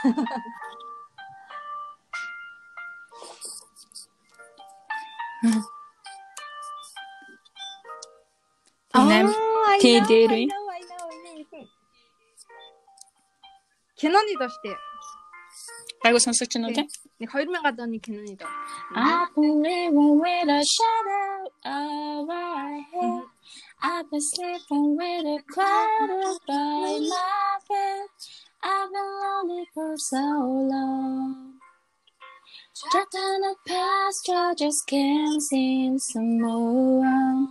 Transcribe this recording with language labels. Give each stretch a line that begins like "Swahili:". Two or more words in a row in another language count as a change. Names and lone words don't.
Mongolian: Тэдэрэ. Киноны доо штэ. Айгуу сонсож байна уу те? Нэг 2000-ад оны киноны доо.
English: I've been living with a shadow of my head. I've been sleeping with a cloud by my bed. I've been lonely for so long. Trapped in the past, I just can't seem to move on.